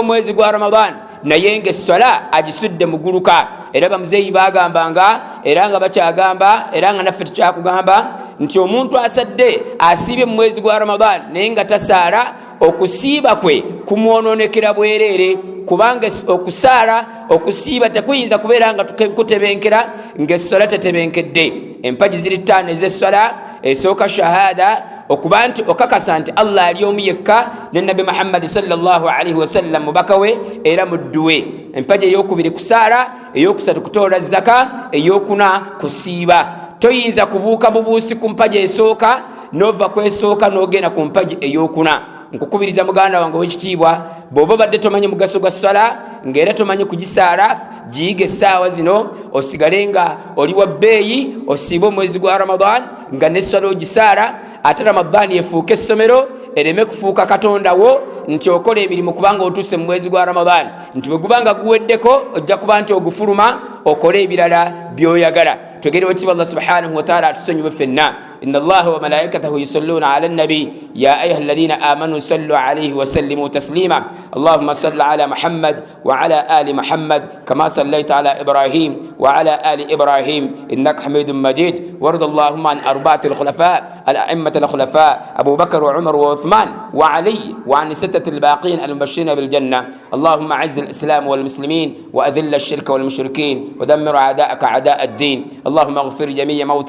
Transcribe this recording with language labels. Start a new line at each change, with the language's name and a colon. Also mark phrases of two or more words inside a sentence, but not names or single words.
Ganda: omwezi gwa Ramadhan naye ng'essala agisudde muguluka era bamuzeeyi bagambanga era nga bakyagamba era nga naffe tukyakugamba nti omuntu asadde asiibye mu mwezi gwa Ramadhan naye nga tasaala okusiiba kwe kumwononekera bwereere kubanga okusiiba tekuyinza kubeera nga kutebenkera ng'essala tetebenkedde empagi ziri ttaano ez'essala esooka shahada okuba nti okakasa nti Allah ali omu yekka ne Nabi Muhammad
Arabic: صلى الله عليه وسلم
Ganda: mubaka we era muddu we empaji ey'okubiri kusaala ey'okusatu kutoola zaka ey'okuna kusiiba toyinza kubuuka bubuusi ku mpaji esooka nova kwesooka n'ogenda ku mpaji ey'okuna nkukubiriza muganda wange w'ekitiibwa bw'oba badde tomanyi mugaso gwa ssala ng'era tomanyi kugisaala giyiga essaawa zino osigale nga oli wa bbeeyi osiibe omwezi gwa Ramadhan nga n'essala ogisaala ate Ramadhan yefuuka essomero ereme kufuuka katonda wo nti okola emirimu kubanga otuuse mu mwezi gwa Ramadhan nti bwe gubanga guweddeko ojja kuba nti ogufuluma okole ebirala by'oyagala twegere wekitiibwa
Arabic: الله سبحانه وتعالى
Ganda: atusonyiwe ffenna
Arabic: إن الله وملائكته يصلون على النبي يا أيها الذين آمنوا صلوا عليه وسلموا تسليما اللهم صل على محمد وعلى آل محمد كما صليت على إبراهيم وعلى آل إبراهيم إنك حميد مجيد وارض اللهم عن أربعة الخلفاء الأئمة الخلفاء أبو بكر وعمر وعثمان وعلي وعن ستة الباقين المبشرين بالجنة اللهم أعز الإسلام والمسلمين وأذل الشرك والمشركين ودمر أعداءك أعداء الدين اللهم اغفر جميع موتى